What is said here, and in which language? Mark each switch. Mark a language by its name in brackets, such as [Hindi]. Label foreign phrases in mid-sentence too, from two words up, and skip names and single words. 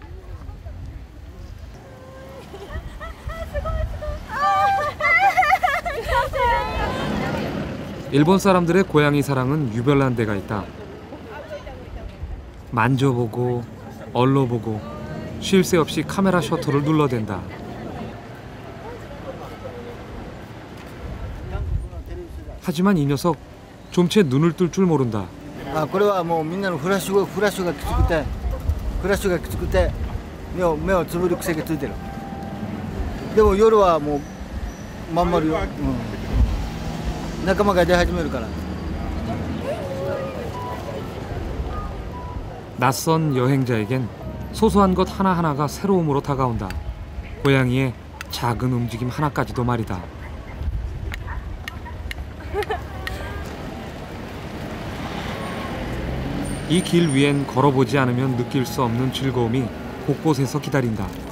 [Korean] 일본 사람들의 고양이 사랑은 유별난 데가 있다. 만져보고 얼러보고 쉴 새 없이 카메라 셔터를 눌러댄다. 하지만 이 녀석 좀채 눈을 뜰 줄 모른다. [Japanese] これはもうみんなのフラッシュがきつくて目をつぶる癖がついてる。でも夜はもうまん丸よ。仲間が出始めるから。 [Korean] 낯선 여행자에겐 소소한 것 하나하나가 새로움으로 다가온다. 고양이의 작은 움직임 하나까지도 말이다. 이 길 위엔 걸어보지 않으면 느낄 수 없는 즐거움이 곳곳에서 기다린다.